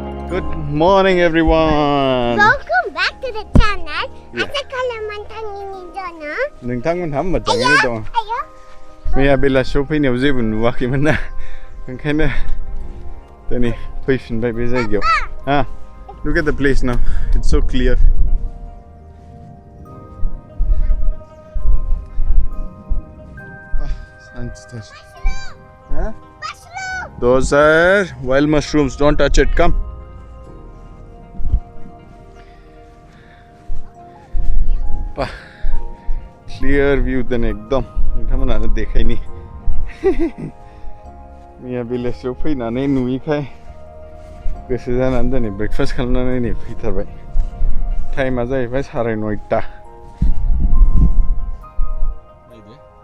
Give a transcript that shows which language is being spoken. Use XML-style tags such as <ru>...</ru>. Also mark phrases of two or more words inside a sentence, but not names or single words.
<en>Good morning, everyone. Welcome back to the channel.</en> <brx>Asa kalaman tangini dona. नोंथांमोनहा मोजाङैनो दङ। Ayo. मैया बेलासियाव फैनायाव जेबो नुवाखैमोन ना ओंखायनो दिनै फैफिनबाय बे जायगायाव।</brx> <en>Look at the place now. It's so clear. Huh? Those are wild mushrooms. Don't touch it. Come. Clear view then</en> <brx>एकदम नोंथांमोनानो देखायनि मैया बेलासियाव फैनानै नुयैखाय गोसो जानानै दिनै ब्रेकफास्ट खालामनानै नै फैथारबाय टाइमा जाहैबाय 9:30 नायदो</brx>